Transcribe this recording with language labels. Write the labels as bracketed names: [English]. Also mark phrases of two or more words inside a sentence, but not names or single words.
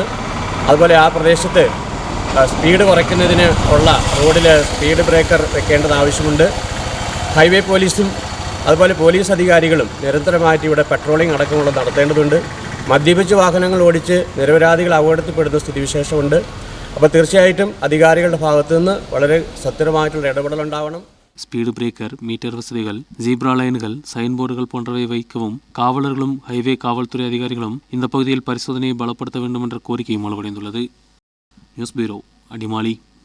[Malayalam] അതുപോലെ ആ പ്രദേശത്ത് സ്പീഡ് കുറയ്ക്കുന്നതിന് ഉള്ള റോഡിൽ [English] speed breaker [Malayalam] വെക്കേണ്ടത് ആവശ്യമുണ്ട്. ഹൈവേ പോലീസും അതുപോലെ പോലീസ് അധികാരികളും നിരന്തരമായിട്ട് ഇവിടെ പെട്രോളിംഗ് അടക്കമുള്ള നടത്തേണ്ടതുണ്ട്. മദ്യപിച്ച് വാഹനങ്ങൾ ഓടിച്ച് നിരപരാധികൾ അപകടത്തിൽപ്പെടുന്ന സ്ഥിതിവിശേഷമുണ്ട്. അപ്പോൾ തീർച്ചയായിട്ടും അധികാരികളുടെ ഭാഗത്തു നിന്ന് വളരെ സത്വരമായിട്ടുള്ള ഇടപെടലുണ്ടാവണം. [English] speed breaker, [Tamil] மீட்டர் வசதிகள், ஜீப்ரா லைன்கள், [English] sign boards [Tamil] போன்றவை வைக்கவும் காவலர்களும் ஹைவே காவல்துறை அதிகாரிகளும் இந்த பகுதியில் பரிசோதனையை பலப்படுத்த வேண்டும் என்ற கோரிக்கையும் வலுவடைந்துள்ளது. [English] news bureau, [Tamil] அடிமாலி.